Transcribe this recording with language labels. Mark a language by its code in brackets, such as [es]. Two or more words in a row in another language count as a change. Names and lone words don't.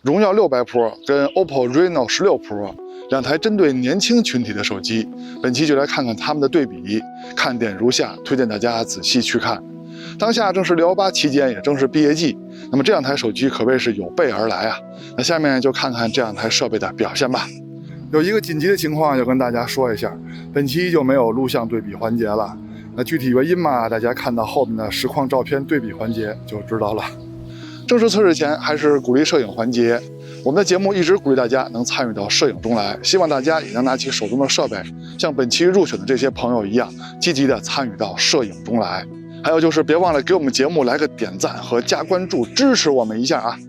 [zh] 榮耀600 Pro 跟 OPPO Reno 16 Pro 兩台針對年輕群體的手機，本期就來看看它們的對比，看點如下，推薦大家仔細去看。當下正是618期間，也正是畢業季，那麼這兩台手機可謂是有備而來啊。那下面就看看這兩台設備的表現吧。有一個緊急的情況要跟大家說一下，本期就沒有錄像對比環節了。那具體原因嘛，大家看到後面的實況照片對比環節就知道了。正式測試前還是鼓勵攝影環節，我們的節目一直鼓勵大家能參與到攝影中來，希望大家也能拿起手中的設備，像本期入選的這些朋友一樣，積極的參與到攝影中來。還有就是別忘了給我們節目來個點讚和加關注，支持我們一下啊！